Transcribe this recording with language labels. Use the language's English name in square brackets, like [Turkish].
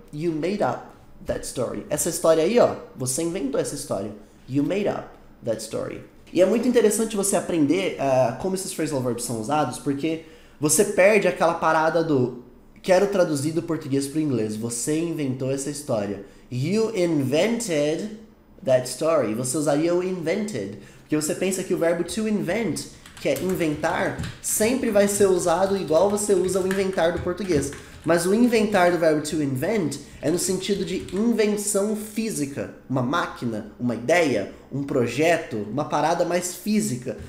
[English] You made up that story. [Portuguese] Essa história aí, ó, você inventou essa história. [English] You made up that story. [Portuguese] E é muito interessante você aprender como esses phrasal verbs são usados, porque você perde aquela parada do quero traduzir do português para o inglês. Você inventou essa história. [English] You invented that story. [Portuguese] Você usaria o invented, porque você pensa que o verbo to invent, que é inventar, sempre vai ser usado igual você usa o inventar do português. Mas o inventar do verbo to invent é no sentido de invenção física. Uma máquina, uma ideia, um projeto, uma parada mais física.